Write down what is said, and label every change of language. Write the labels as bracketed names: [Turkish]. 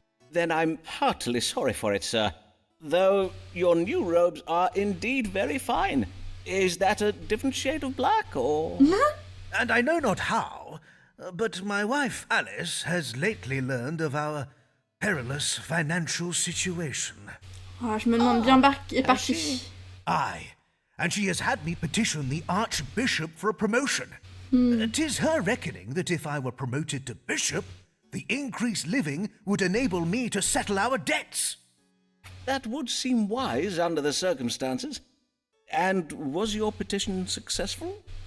[English] Then I'm heartily sorry for it, sir. Though your new robes are indeed very fine. Is that a different shade of black, or...? And I know not how, but my wife Alice has lately learned of our perilous financial situation. [French] Ah, je me demande bien par qui. [English] Aye, and she has had me petition the Archbishop for a promotion. 'Tis her reckoning that if I were promoted to bishop, the increased living would enable me to settle our debts. That would seem wise under the circumstances. And was your petition successful?